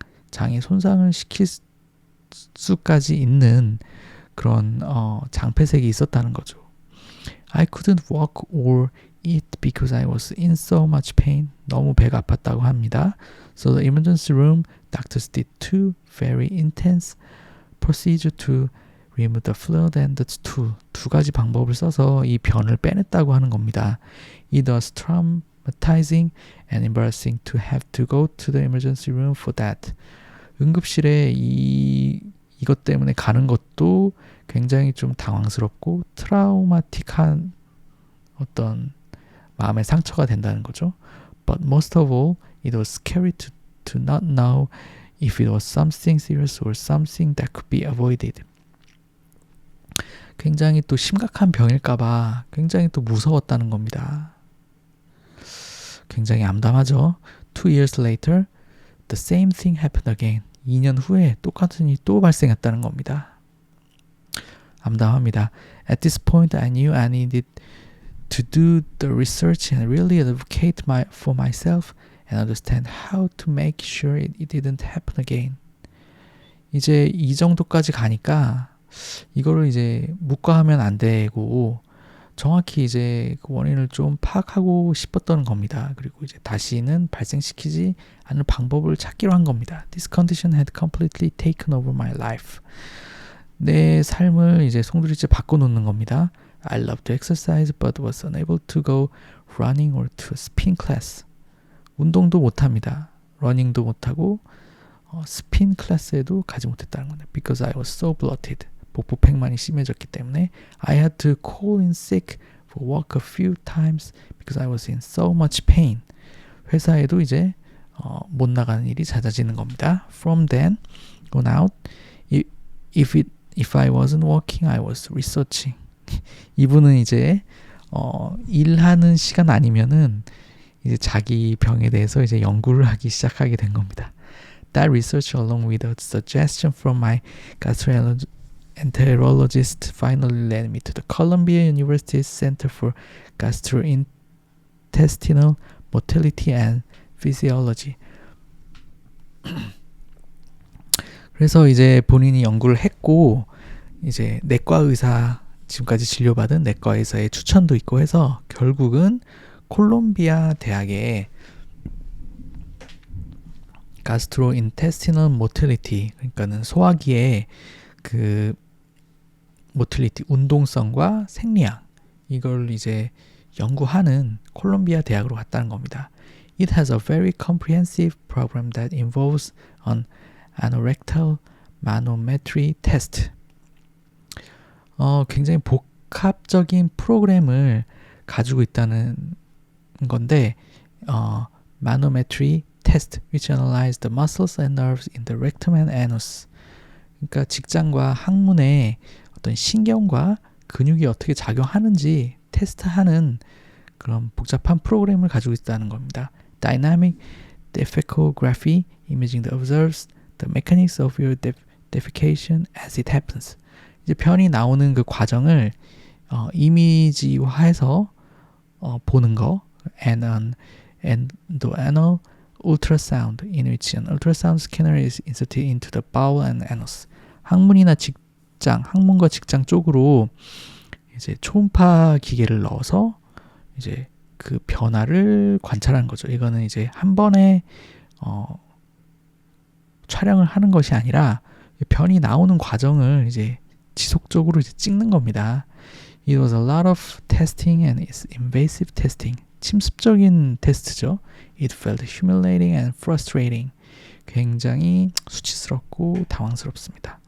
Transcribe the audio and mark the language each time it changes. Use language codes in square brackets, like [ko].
[ko] 장에 손상을 시킬 수까지 있는 그런 장폐색이 있었다는 거죠. [en] I couldn't walk or eat because I was in so much pain. [ko] 너무 배가 아팠다고 합니다. [en] So the emergency room doctors did two very intense procedures to remove the fluid and the stool. [ko] 두 가지 방법을 써서 이 변을 빼냈다고 하는 겁니다. [en] It was traumatizing and embarrassing to have to go to the emergency room for that. [ko] 응급실에 이것 때문에 가는 것도 굉장히 좀 당황스럽고 트라우마틱한 어떤 마음의 상처가 된다는 거죠. [en] But most of all, it was scary to not know if it was something serious or something that could be avoided. [ko] 굉장히 또 심각한 병일까봐 굉장히 또 무서웠다는 겁니다. 굉장히 암담하죠. [en] 2 years later, the same thing happened again. [ko] 2년 후에 똑같은 일이 또 발생했다는 겁니다. 암담합니다. [en] At this point, I knew I needed to do the research and really advocate for myself and understand how to make sure it didn't happen again. [ko] 이제 이 정도까지 가니까 이거를 이제 묵과하면 안 되고 정확히 이제 그 원인을 좀 파악하고 싶었던 겁니다. 그리고 이제 다시는 발생시키지 않을 방법을 찾기로 한 겁니다. [en] This condition had completely taken over my life. [ko] 내 삶을 이제 송두리째 바꿔놓는 겁니다. [en] I love to exercise but was unable to go running or to a spin class. [ko] 운동도 못합니다. 러닝도 못하고 스핀 클래스에도 가지 못했다는 겁니다. [en] Because I was so bloated. [ko] 복부팽만이 심해졌기 때문에 [en] I had to call in sick for work a few times because I was in so much pain. [ko] 회사에도 이제 못 나가는 일이 잦아지는 겁니다. [en] From then on out, if I wasn't working, I was researching. [ko] 이분은 이제 일하는 시간 아니면은 이제 자기 병에 대해서 이제 연구를 하기 시작하게 된 겁니다. [en] That research, along with a suggestion from my gastroenterologist, finally led me to the Columbia University Center for Gastrointestinal Motility and Physiology. [ko] 그래서 이제 본인이 연구를 했고 이제 내과 의사, 지금까지 진료받은 내과 의사의 추천도 있고 해서 결국은 콜롬비아 대학의 gastrointestinal motility, 그러니까는 소화기의 그 motility, 운동성과 생리학, 이걸 이제 연구하는 콜롬비아 대학으로 갔다는 겁니다. [en] It has a very comprehensive program that involves an anorectal manometry test. [ko] 굉장히 복합적인 프로그램을 가지고 있다는 건데, [en] manometry test, which analyze the muscles and nerves in the rectum and anus. 그러니까 직장과 항문에 어떤 신경과 근육이 어떻게 작용하는지 테스트하는 그런 복잡한 프로그램을 가지고 있다는 겁니다. Dynamic defecography, imaging that observes the mechanics of your defecation as it happens. [ko] 이제 변이 나오는 그 과정을 이미지화해서 보는 거, [en] and an endoanal ultrasound in which an ultrasound scanner is inserted into the bowel and anus. [ko] 항문이나 직장, 항문과 직장 쪽으로 이제 초음파 기계를 넣어서 이제 그 변화를 관찰하는 거죠. 이거는 이제 한 번에 촬영을 하는 것이 아니라 변이 나오는 과정을 이제 지속적으로 이제 찍는 겁니다. [en] It was a lot of testing and it's invasive testing. [ko] 침습적인 테스트죠. [en] It felt humiliating and frustrating. [ko] 굉장히 수치스럽고 당황스럽습니다.